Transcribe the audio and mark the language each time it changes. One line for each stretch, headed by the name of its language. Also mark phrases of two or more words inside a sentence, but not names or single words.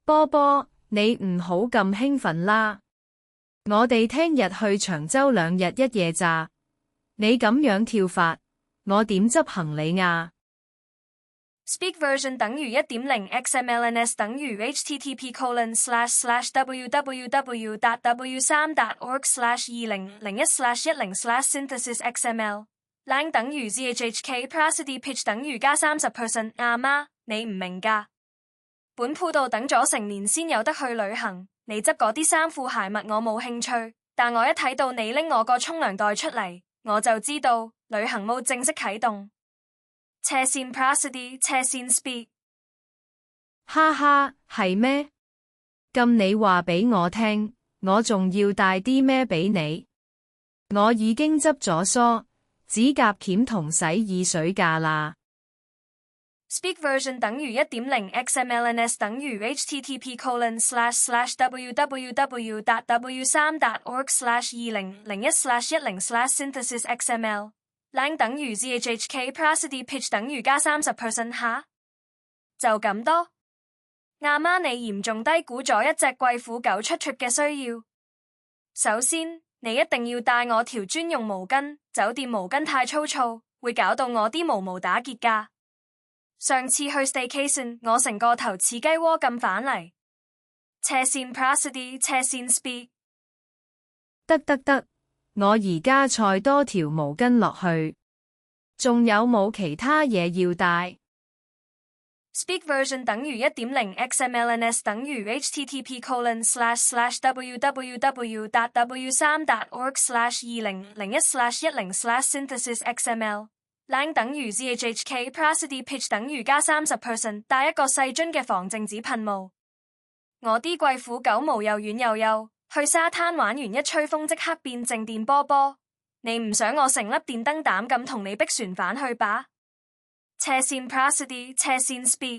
Cantonese: 波波，你唔好咁興奮啦，我哋聽日去長洲2日1夜咋，你咁樣跳法，我點執行李啊
English: ？Speak version 等於 1.0 XMLNS 等於 http://www.w3.org/2001/10/synthesisxml lang 等於 zhhk prosody pitch
Cantonese: 等於加
English: 30%。
Cantonese: 阿媽，你唔明㗎？本鋪度等咗成年先有得去旅行，你執嗰啲衫褲鞋襪我冇興趣，但我一睇到你拎我個沖涼袋出嚟，我就知道旅行模正式啟動。斜線 prosody 斜線 speak。哈哈，係咩？咁你話俾我聽，我仲要帶啲咩俾你？我已經執咗梳、指甲鉗同洗耳水架啦。
English: Speak version 等於 1.0 XMLNS 等於 http://www.w3.org/2001/10/synthesisxml lang 等於 zhhk prosody pitch
Cantonese: 等於加
English: 30%
Cantonese: 下，就咁多。阿媽，你嚴重低估咗一隻貴婦狗出 trip 嘅需要。首先，你一定要帶我條專用毛巾，酒店毛巾太粗糙，會搞到我啲毛打結㗎。上次去 staycation， 我成個頭似雞窩咁返嚟。斜線 prosody 斜線 speak。得，我而家載多條毛巾落去。仲有冇其他嘢要帶？
English: Speak version
Cantonese: 等於 1.0 XMLNS 等於 http://www.w3.org/2001/10/synthesisxml lang 等於
English: zhhk prosody pitch
Cantonese: 等於加 30%， 帶一個細樽嘅防靜止噴霧。我啲貴婦狗毛又軟又幼，去沙灘玩完一吹風即刻變靜電波波。你唔想我成粒電燈膽咁同你逼船返去吧？斜線 prosody 斜線 speak。